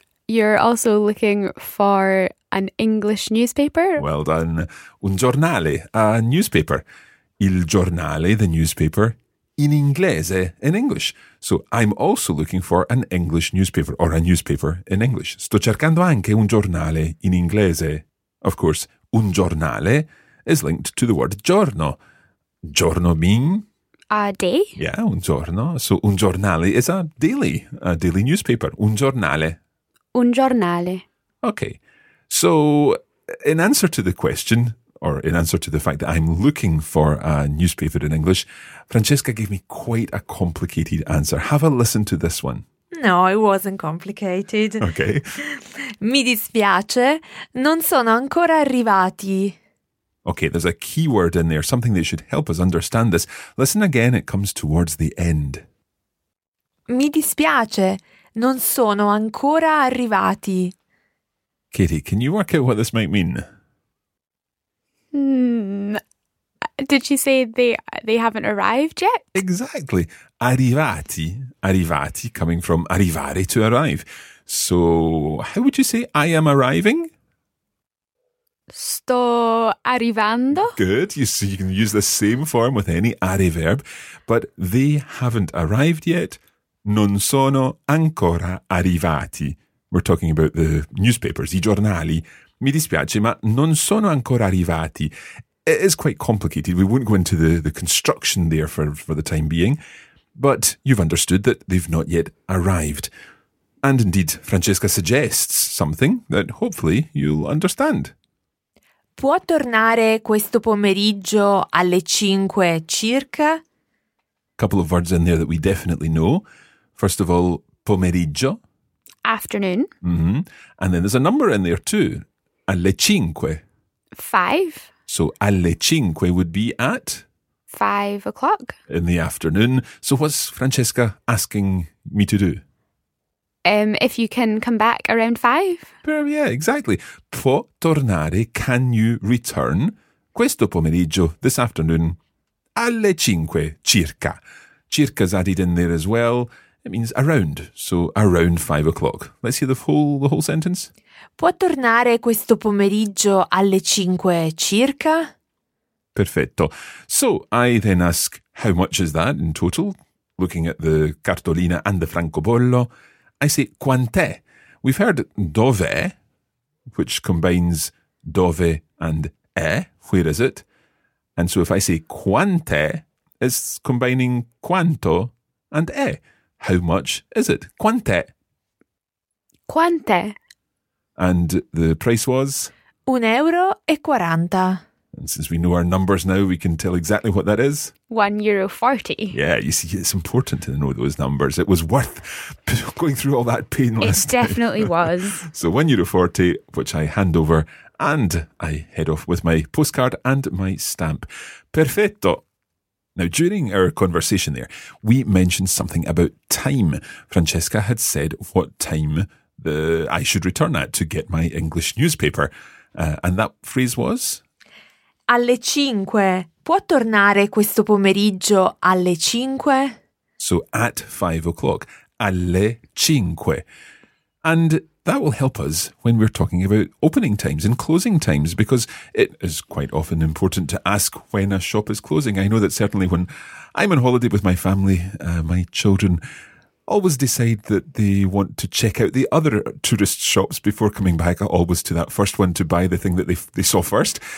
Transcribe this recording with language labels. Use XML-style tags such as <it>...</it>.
<en>You're also looking for an English newspaper? Well done.</en> <it>Un giornale,</it> <en>a newspaper.</en> <it>Il giornale,</it> <en>the newspaper.</en> <it>in inglese,</it> <en>in English. So I'm also looking for an English newspaper or a newspaper in English.</en> <it>Sto cercando anche un giornale in inglese.</it> <en>Of course, un giornale is linked to the word giorno. Giorno mean? A day. Yeah,</en> <it>un giorno.</it> <en>So un giornale is a daily newspaper.</en> <it>Un giornale. Un giornale.</it> <en>Okay. So in answer to the question, or in answer to the fact that I'm looking for a newspaper in English, Francesca gave me quite a complicated answer. Have a listen to this one. No, it wasn't complicated. Okay.</en> <it>Mi dispiace, non sono ancora arrivati.</it> <en>Okay, there's a key word in there, something that should help us understand this. Listen again, it comes towards the end.</en> <it>Mi dispiace, non sono ancora arrivati.</it> <en>Katie, can you work out what this might mean? Did she say they haven't arrived yet? Exactly. Arrivati. Arrivati, coming from arrivare, to arrive. So, how would you say I am arriving?</en> <it>Sto arrivando.</it> <en>Good. You can use the same form with any are verb. But they haven't arrived yet.</en> <it>Non sono ancora arrivati.</it> <en>We're talking about the newspapers,</en> <it>I giornali. Mi dispiace, ma non sono ancora arrivati.</it> <en>It is quite complicated. We won't go into the construction there for the time being. But you've understood that they've not yet arrived. And indeed, Francesca suggests something that hopefully you'll understand.</en> <it>Può tornare questo pomeriggio alle 5 circa?</it> <en>Couple of words in there that we definitely know. First of all, pomeriggio. Afternoon. Mm-hmm. And then there's a number in there too.</en> <it>Alle cinque.</it> <en>Five. So alle cinque would be at? 5 o'clock. In the afternoon. So what's Francesca asking me to do? If you can come back around five. Yeah, exactly.</en> <it>Può tornare,</it> <en>can you return</en> <it>questo pomeriggio,</it> <en>this afternoon,</en> <it>alle cinque circa.</it> <en>Circa's added in there as well. It means around, so around 5 o'clock. Let's hear the whole sentence.</en> <it>Può tornare questo pomeriggio alle 5 circa? Perfetto.</it> <en>So I then ask, how much is that in total? Looking at the cartolina and the francobollo, I say, quant'è? We've heard dove, which combines dove and è, where is it? And so if I say quant'è, it's combining quanto and è. How much is it? Quant'è?</en> <it>Quant'è?</it> <en>And the price was? 1,40 euro. And since we know our numbers now, we can tell exactly what that is. 1,40 euro. Yeah, you see, it's important to know those numbers. It was worth going through all that pain last night. It definitely was. So 1,40 euro, which I hand over, and I head off with my postcard and my stamp. Perfetto. Now, during our conversation there, we mentioned something about time. Francesca had said what time I should return at to get my English newspaper. And that phrase was?</en> <it>Alle cinque. Può tornare questo pomeriggio alle cinque?</it> <en>So, at 5 o'clock. Alle cinque. And that will help us when we're talking about opening times and closing times, because it is quite often important to ask when a shop is closing. I know that certainly when I'm on holiday with my family, my children always decide that they want to check out the other tourist shops before coming back, always to that first one to buy the thing that they saw first.</en>